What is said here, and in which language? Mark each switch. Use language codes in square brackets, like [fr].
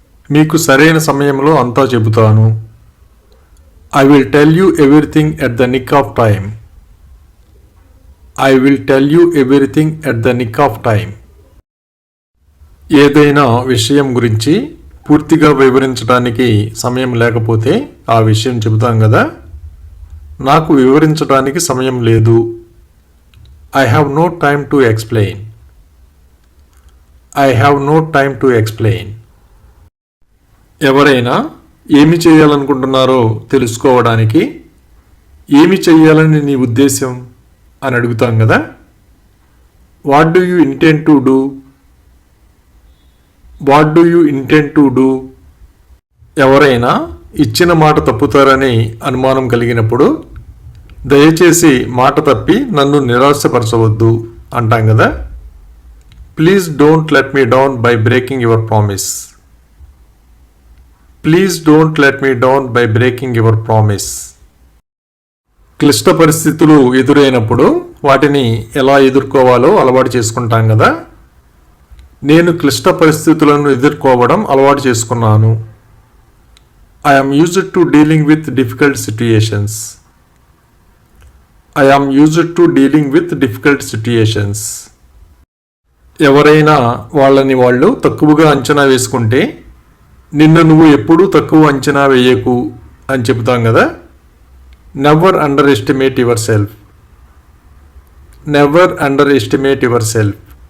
[te] మీకు సరైన సమయంలో అంతా చెబుతాను. [en] I will tell you everything at the nick of time. I will tell you everything at the nick of time. [te] ఏదైనా విషయం గురించి పూర్తిగా వివరించడానికి సమయం లేకపోతే ఆ విషయం చెబుతాం కదా. నాకు వివరించడానికి సమయం లేదు. [en] I have no time to explain. I have no time to explain. [te] ఎవరైనా ఏమి చేయాలనుకుంటున్నారో తెలుసుకోవడానికి ఏమి చేయాలని నీ ఉద్దేశం అని అడుగుతాం కదా. [en] What do you intend to do? What do you intend to do? [te] ఎవరైనా ఇచ్చిన మాట తప్పుతారని అనుమానం కలిగినప్పుడు దయచేసి మాట తప్పి నన్ను నిరాశపరచవద్దు అంటాం కదా. [en] Please don't let me down by breaking your promise. Please don't let me down by breaking your promise. [te] క్లిష్ట పరిస్థితులు ఎదురైనప్పుడు వాటిని ఎలా ఎదుర్కోవాలో అలవాటు చేసుకుంటాం కదా. నేను క్లిష్ట పరిస్థితులను ఎదుర్కోవడం అలవాటు చేసుకున్నాను. [en] I am used to dealing with difficult situations. I am used to dealing with difficult situations. [te] ఎవరైనా వాళ్ళని వాళ్ళు తక్కువగా అంచనా వేసుకుంటే నిన్ను నువ్వు ఎప్పుడూ తక్కువ అంచనా వేయకు అని చెబుతాం కదా. [en] Never underestimate yourself. Never underestimate yourself.